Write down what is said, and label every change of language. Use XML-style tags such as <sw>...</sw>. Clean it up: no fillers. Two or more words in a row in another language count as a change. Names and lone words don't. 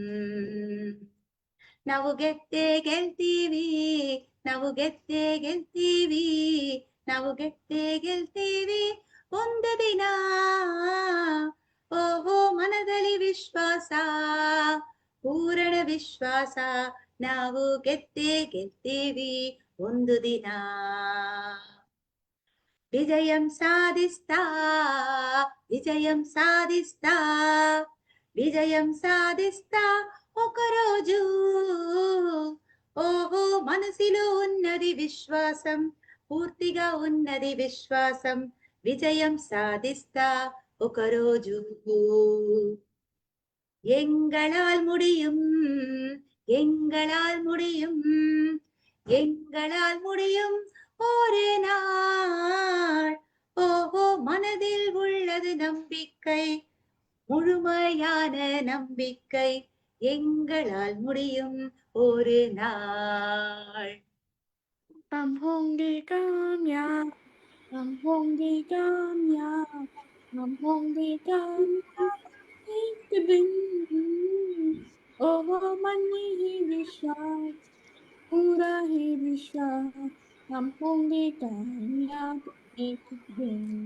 <kn>ನಾವು ಗೆದ್ದೇ ಗೆಲ್ತೀವಿ, ನಾವು ಗೆದ್ದೇ ಗೆಲ್ತೀವಿ, ನಾವು ಗೆದ್ದೇ ಗೆಲ್ತೀವಿ ಒಂದು ದಿನ. ಓಹೋ ಮನದಲ್ಲಿ ವಿಶ್ವಾಸ, ಪೂರ್ಣ ವಿಶ್ವಾಸ, ನಾವು ಗೆದ್ದೇ ಗೆಲ್ತೀವಿ ಒಂದು ದಿನ.</kn> <te>విజయం సాధిస్తా, విజయం సాధిస్తా, విజయం సాధిస్తా ఒకరోజు. ఓహో మనసులో ఉన్నది విశ్వాసం, పూర్తిగా ఉన్నది విశ్వాసం, విజయం సాధిస్తా ఒకరోజు.</te> <ta>எங்களால் முடியும், எங்களால் முடியும், எங்களால் முடியும் ஒரு நாள். ஓஹோ மனதில் உள்ளது நம்பிக்கை, முழுமையான நம்பிக்கை, எங்களால் முடியும் ஒரு நாள்.</ta> <hi>हम होंगे कामयाब, हम होंगे कामयाब, हम होंगे कामयाब एक दिन। ओहो मन में ही विश्वास, पूरा ही विश्वास, हम होंगे कामयाब एक दिन।</hi>